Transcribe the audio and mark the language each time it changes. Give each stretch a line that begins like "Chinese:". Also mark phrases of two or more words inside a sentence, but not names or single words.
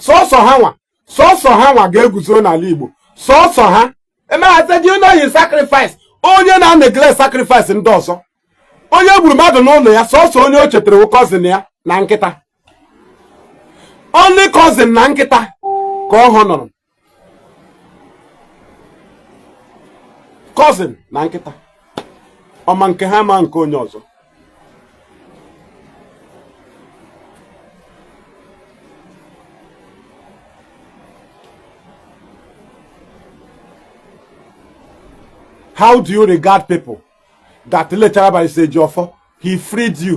Igbo: Sọsọ ha nwa ga-eguzo n'ala Igbo. Sọsọ ha. Emeka,
English: do you know his sacrifice?
Igbo: Onye na-neglect sacrifice ndị ọzọ. Onye gburu mmadụ n'ụlọ ya, sọsọ onye o chetara cousin ya na nkịta.
English: Only cousin
Igbo: na nkịta ka ọ honor. Cousin na nkịta. Ọma nke ha ma nke onye ọzọ.
English: How do you regard people that later by Ejiofor, he freed you?